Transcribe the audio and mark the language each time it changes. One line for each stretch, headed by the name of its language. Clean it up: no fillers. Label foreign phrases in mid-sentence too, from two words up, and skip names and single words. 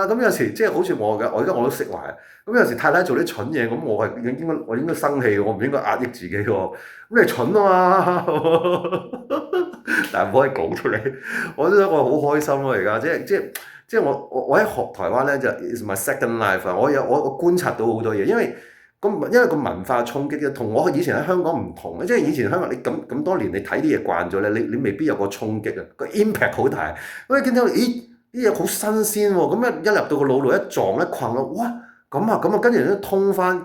Cantonese: 咁有時即係好似我而家我都釋懷。咁有時太太做啲蠢嘢，咁我應該生氣，我唔應該壓抑自己喎。咁你蠢啊嘛，但係唔可以講出嚟。我覺得我好開心咯，而家即係我喺台灣咧就
English: is my second life
Cantonese: 啊！我觀察到好多嘢，因為個文化衝擊嘅，同我以前喺香港唔同嘅。即係以前香港你咁多年你睇啲嘢慣咗咧，你未必有個衝擊啊，個 impact 好大。咁你見到咦啲嘢好新鮮喎，咁一入到個腦度一撞一困咯，哇咁啊，跟住都通翻。